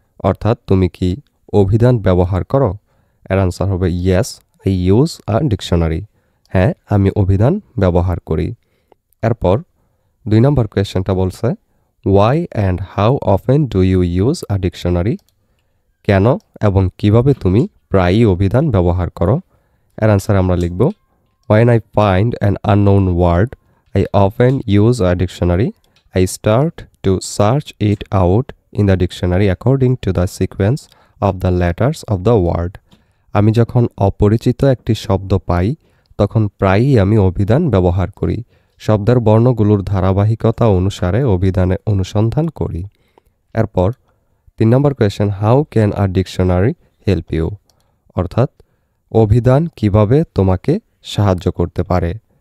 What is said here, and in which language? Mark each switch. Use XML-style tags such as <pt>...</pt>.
<bn>অর্থাৎ তুমি কি অভিধান ব্যবহার করো? এর আনসার হবে</bn> <en>Yes, I use a dictionary.</en> <bn>হ্যাঁ, আমি অভিধান ব্যবহার করি। এরপর 2 নম্বর কোয়েশ্চেনটা বলছে,</bn> <en>Why and how often do you use a dictionary?</en> <bn>কেন এবং কিভাবে তুমি প্রায়ই অভিধান ব্যবহার করো? এর আনসার আমরা লিখব,</bn> <en>when I find an unknown word, I often use a dictionary. I start to search it out in the dictionary according to the sequence of the letters of the word.</en> <bn>আমি যখন অপরিচিত একটি শব্দ পাই তখন প্রায়ই আমি অভিধান ব্যবহার করি। শব্দের বর্ণগুলোর ধারাবাহিকতা অনুসারে অভিধানে অনুসন্ধান করি। এরপর 3 নম্বর question,</bn> <en>How can a dictionary help you?</en> <bn>অর্থাৎ অভিধান কিভাবে তোমাকে সাহায্য করতে পারে?</bn>